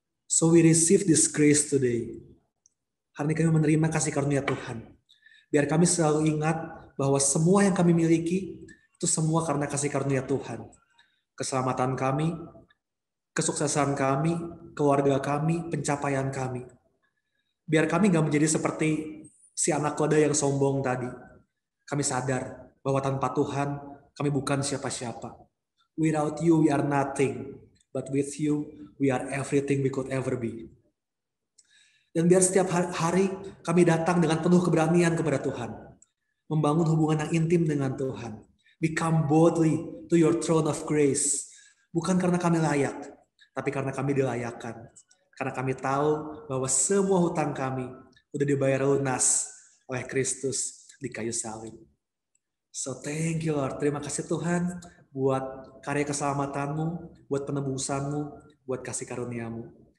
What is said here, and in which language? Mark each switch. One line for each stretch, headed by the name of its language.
English: So we receive this grace today.
Indonesian: Hari ini kami menerima kasih karunia Tuhan. Biar kami selalu ingat bahwa semua yang kami miliki itu semua karena kasih karunia Tuhan. Keselamatan kami, kesuksesan kami, keluarga kami, pencapaian kami. Biar kami gak menjadi seperti si anak kuda yang sombong tadi. Kami sadar bahwa tanpa Tuhan, kami bukan siapa-siapa.
English: Without you, we are nothing. But with you, we are everything we could ever be.
Indonesian: Dan biar setiap hari kami datang dengan penuh keberanian kepada Tuhan. Membangun hubungan yang intim dengan Tuhan.
English: We come boldly to your throne of grace.
Indonesian: Bukan karena kami layak, tapi karena kami dilayakkan. Karena kami tahu bahwa semua hutang kami udah dibayar lunas oleh Kristus di kayu salib.
English: So thank you Lord.
Indonesian: Terima kasih Tuhan buat karya keselamatanmu, buat penebusanmu, buat kasih karuniamu.